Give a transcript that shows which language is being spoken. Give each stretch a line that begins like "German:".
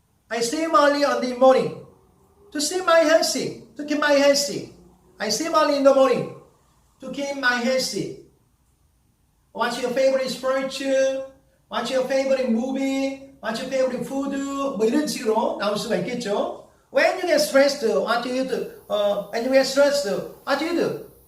English: I swim early in the morning to stay my healthy, to keep my healthy. I swim early in the morning to keep my healthy. What's your favorite sport? What's your favorite movie? What's your favorite food?
Korean: 뭐 이런 식으로 나올 수가 있겠죠.
English: When you get stressed, what do you do? When you get stressed, what do you do?